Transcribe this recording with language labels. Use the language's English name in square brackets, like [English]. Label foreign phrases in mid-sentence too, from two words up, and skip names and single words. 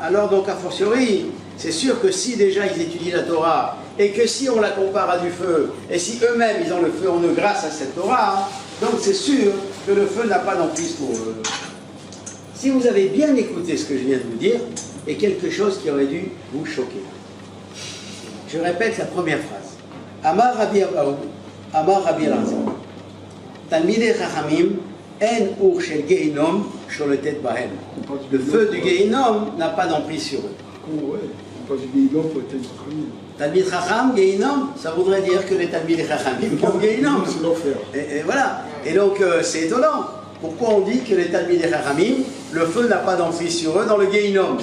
[French] Alors donc a fortiori, c'est sûr que si déjà ils étudient la Torah et que si on la compare à du feu et si eux-mêmes ils ont le feu en eux grâce à cette Torah, donc c'est sûr que le feu n'a pas d'emprise pour eux. Si vous avez bien écouté ce que je viens de vous dire, et quelque chose qui aurait dû vous choquer. Je répète la première phrase. [Hebrew] אמר רבי אבהו אמר רבי אלעזר תלמידי חכמים אין אור של גיהנום שולטת בהם. [French] Le feu du Gehinom n'a pas d'emprise sur eux. Ouais, on passe du Gehinom pour être Chachamim. [Hebrew] תלמיד חכם, [French] Gehinom, ça voudrait dire que les [Hebrew] תלמידי חכמים [French] ont Gehinom. C'est l'enfer. Et voilà. Et donc c'est étonnant. Pourquoi on dit que les [Hebrew] תלמידי חכמים, [French] le feu n'a pas d'emprise sur eux dans le Gehinom?